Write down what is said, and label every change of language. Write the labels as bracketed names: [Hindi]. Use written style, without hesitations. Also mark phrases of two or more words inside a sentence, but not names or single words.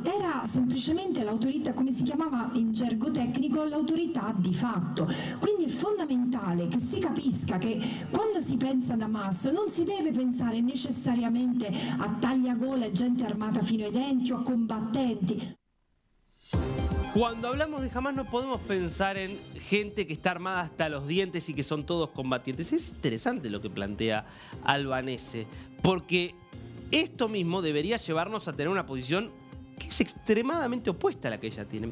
[Italian] Era semplicemente l'autorità, come si chiamava in gergo tecnico, l'autorità di fatto. Quindi è fondamentale che si capisca che quando si pensa ad Hamas non si deve pensare necessariamente a tagliagole, gente armata fino ai denti o a combattenti. [Spanish] Cuando hablamos de Hamás no podemos pensar en gente que está armada hasta los dientes y que son todos combatientes. Es interesante lo que plantea Albanese, porque esto mismo debería llevarnos a tener una posición que es extremadamente opuesta a la que ella tiene.